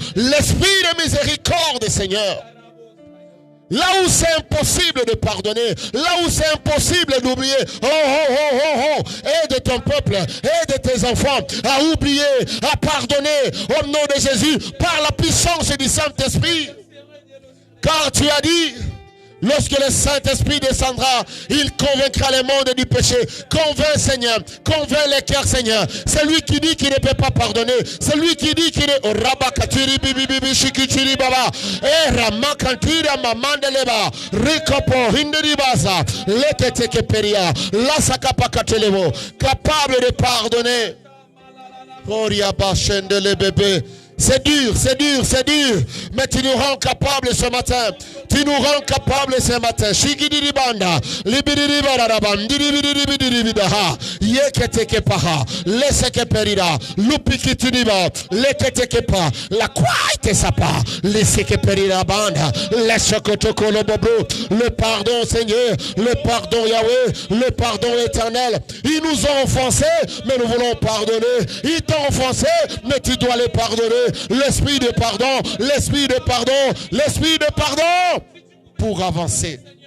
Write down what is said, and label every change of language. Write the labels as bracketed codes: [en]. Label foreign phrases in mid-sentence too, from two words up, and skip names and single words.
[fr] L'esprit de miséricorde, Seigneur. Là où c'est impossible de pardonner, là où c'est impossible d'oublier, aide ton peuple, aide tes enfants à oublier, à pardonner au nom de Jésus par la puissance du Saint-Esprit. Car tu as dit, lorsque le Saint-Esprit descendra, il convaincra le monde du péché. Convainc, Seigneur. Convainc les cœurs, Seigneur. C'est lui qui dit qu'il ne peut pas pardonner. C'est lui qui dit qu'il est au rabakatiri bibibi shikitiri baba. Ramakantira mamandeleba. Rikopo hinderibaza. Lekete keperia. La sakapakatelevo. Capable de pardonner. C'est dur, c'est dur, c'est dur. Mais tu nous rends capables ce matin. Tu nous rends capables ce matin. Shigidiribanda, libiribarabandiribidiribidiribidaha, yeketekepaha, lesekeperida, lupikituniba, leketekepa, la kwaite sapa, lesekeperida banda, lesekotokolobobo. Le pardon, Seigneur, le pardon, Yahweh, le pardon éternel. Ils nous ont offensés, mais nous voulons pardonner. Ils t'ont offensé, mais tu dois les pardonner. L'esprit de pardon, l'esprit de pardon, l'esprit de pardon pour avancer.